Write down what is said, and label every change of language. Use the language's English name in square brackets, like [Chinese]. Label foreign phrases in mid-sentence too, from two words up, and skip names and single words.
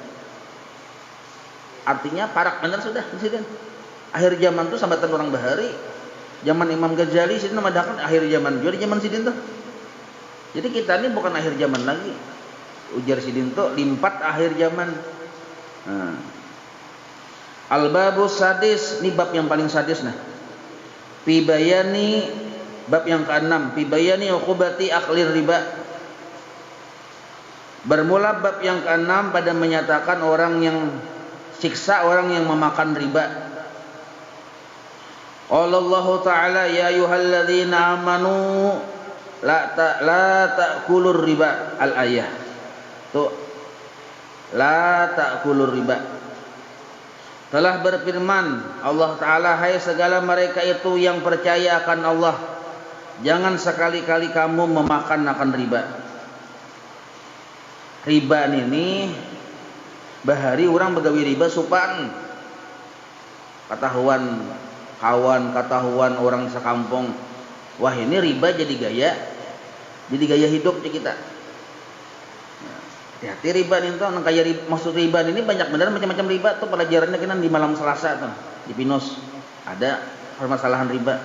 [Banjar] Artinya parak benar sudah di sini. Akhir zaman itu sambatan orang bahari. Zaman Imam Ghazali sini namadakan akhir zaman. Jadi zaman sidin tuh. Jadi kita ini bukan akhir zaman lagi. Ujar sidin tuh limpat akhir zaman. Nah. [Arabic] الباب السادس, [Indonesian] ini bab yang paling sadis nah. [Arabic] Pibayani, [Indonesian] bab yang ke-6, [Arabic] في بيان عقوبة آكل الربا. [Indonesian] Bermula bab yang ke-6 pada menyatakan siksa orang yang memakan riba. [Arabic] Allah Ta'ala يا أيها الذين آمنوا لا تأكلوا الربا, al-ayah. Tuh. لا تأكلوا الربا. [Indonesian] Telah berfirman Allah Ta'ala, hai segala mereka itu yang percaya akan Allah, jangan sekali-kali kamu memakan akan riba. [Banjar] Riba ini bahari orang begawi riba supan. Ketahuan kawan, ketahuan orang sekampung. [Indonesian] Wah ini riba jadi gaya hidup di kita. Hati-hati riba ini tuh, kayak maksud riba ini banyak benar macam-macam riba tuh pelajarannya kan di malam Selasa tuh di Pinus ada permasalahan riba.